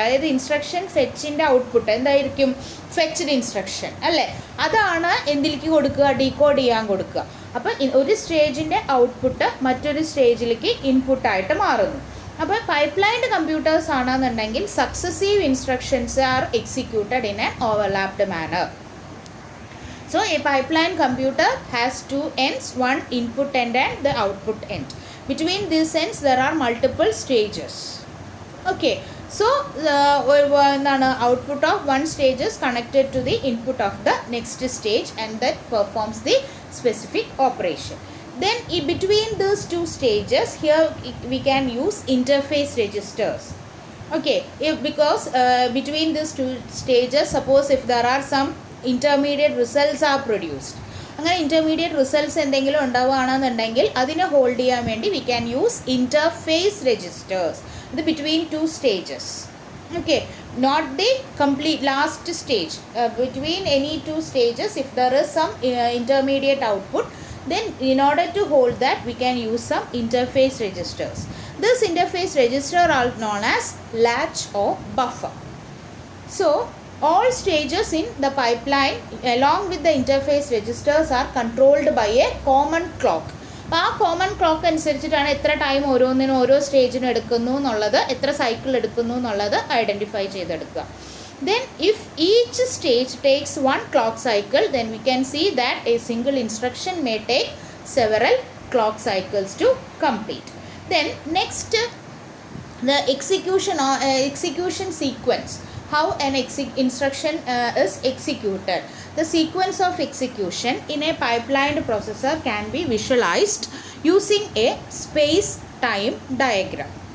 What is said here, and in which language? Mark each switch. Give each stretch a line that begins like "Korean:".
Malayalam: അതായത് instruction ഫെച്ചിൻ്റെ output എന്തായിരിക്കും, fetched instruction അല്ലേ, അതാണ് എന്തിലേക്ക് കൊടുക്കുക, ഡീകോഡ് ചെയ്യാൻ കൊടുക്കുക. അപ്പോൾ ഒരു സ്റ്റേജിൻ്റെ ഔട്ട്പുട്ട് മറ്റൊരു സ്റ്റേജിലേക്ക് ഇൻപുട്ടായിട്ട് മാറുന്നു.
English: അപ്പോൾ pipe lined computers ആണെന്നുണ്ടെങ്കിൽ successive instructions are executed in a overlapped manner. So a pipeline computer has 2 ends, one input end and the output end. Between these ends there are multiple stages. Okay, so the output of one stage is connected to the input of the next stage and that performs the specific operation. Then in between these two stages, here we can use interface registers. Okay, because between these two stages, suppose if there are some intermediate results are produced. അങ്ങനെ intermediate results
Malayalam: എന്തെങ്കിലും ഉണ്ടാവുകയാണെന്നുണ്ടെങ്കിൽ അതിനെ
English: hold
Malayalam: ചെയ്യാൻ വേണ്ടി
English: We can use interface registers. ഇത് between two stages. Okay, not the complete last stage, between any two stages if there is some intermediate output, then in order to hold that we can use some interface registers. This interface register are known as latch or buffer. So all stages in the pipeline along with the interface registers are controlled by a common clock.
Malayalam: അപ്പോൾ ആ common clock അനുസരിച്ചിട്ടാണ് എത്ര time ഓരോന്നിനും ഓരോ സ്റ്റേജിനും എടുക്കുന്നു എന്നുള്ളത്, എത്ര cycle എടുക്കുന്നു എന്നുള്ളത് ഐഡൻറ്റിഫൈ ചെയ്തെടുക്കുക.
English: Then if each stage takes one clock cycle, then we can see that a single instruction may take several clock cycles to complete. Then next the execution sequence, how an instruction is executed. The sequence of execution in a pipelined processor can be visualized using a space-time diagram.